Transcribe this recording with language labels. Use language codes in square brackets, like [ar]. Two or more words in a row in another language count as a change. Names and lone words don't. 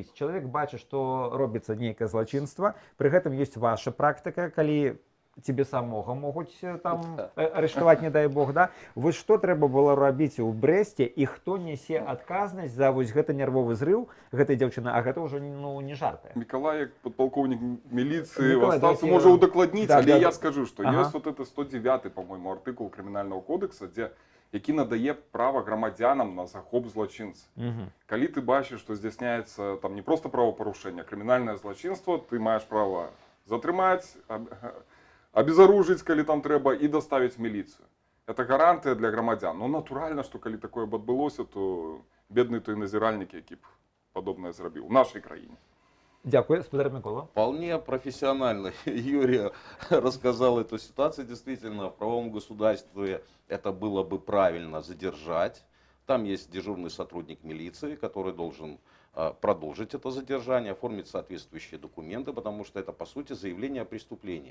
[be] Чалавек бачыць, што робіцца нейкае злачынства, пры гэтым ёсць ваша практыка, калі тебе самога могуць там арыштаваць, не дай Бог, да? Вось што трэба было рабіць у Брэсце, і хто нясе адказнасць за вось гэты нервовы зрыў гэтай дзяўчыны, а гэта ўжо не жарты. Мікалай, як падпалкоўнік міліцыі, астацца можа ўдакладніць, але я скажу, што ёсць [ru] вот это 109, по-моему, [be] артыкул крымінальнага кодекса, які надае права грамадзянам на захоп злачынца. Калі ты бачыш, што здзяйсняецца там не проста правапарушэнне, а крымінальнае злачынства, ты маеш права затрымаць, абезаружыць, калі там трэба, і даставіць міліцыю. Это гарантыя для грамадзян. Ну, натуральна, што калі такое б адбылося, то бедны той назіральнік, які б падобнае зрабіў у нашай краіне. Дякую, спадар Микола. [ru] Вполне профессионально Юрий рассказал эту ситуацию. Действительно, в правовом государстве это было бы правильно задержать. Там есть дежурный сотрудник милиции, который должен продолжить это задержание, оформить соответствующие документы, потому что это, по сути, заявление о преступлении.